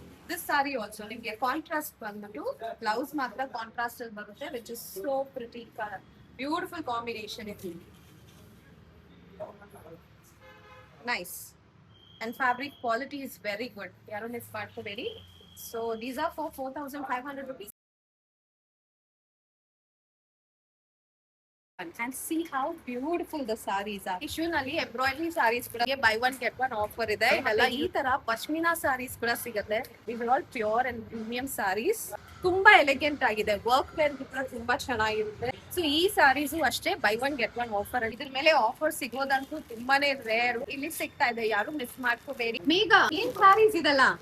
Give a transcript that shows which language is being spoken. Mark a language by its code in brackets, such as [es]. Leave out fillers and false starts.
[en] this sari also [kn] ನಿಮ್ಗೆ [en] contrast [kn] ಬಂದ್ಬಿಟ್ಟು [en] blouse [kn] ಮಾತ್ರ [en] contrast [kn] ಅಲ್ಲಿ ಬರುತ್ತೆ [en] Which is so pretty colour. Beautiful combination [kn] ಇದೆ. [en] Nice and fabric quality is very good. [kn] ಯಾರು ಮಿಸ್ ಮಾಡ್ಕೋಬೇಡಿ. [en] So these are for 4500 rupees. and see how beautiful the sarees are. [kn] Issue ನಲ್ಲಿ embroidery sarees ಕೂಡ buy one get one offer ಇದೆ. ಇದೆಲ್ಲ ಈ ತರ pashmina sarees ಕೂಡ ಸಿಗುತ್ತೆ. [en] These are all pure and premium sarees. [kn] ತುಂಬಾ ಎಲಿಗೆಂಟ್ ಆಗಿದೆ, ವರ್ಕ್ ವೇರ್ ಕೂಡ ತುಂಬಾ ಚೆನ್ನಾಗಿರುತ್ತೆ. ಸೊ ಈ ಸಾರೀಸು ಅಷ್ಟೇ by one get one offer. ಇದ್ರ ಮೇಲೆ ಆಫರ್ ಸಿಗೋದಂತೂ ತುಂಬಾನೇ ರೇರ್. ಇಲ್ಲಿ ಸಿಗ್ತಾ ಇದೆ, ಯಾರು ಮಿಸ್ ಮಾಡ್ಕೋಬೇಡಿ. ಮೇಘ, ಏನ್ ಸಾರೀಸ್ ಇದೆಲ್ಲ?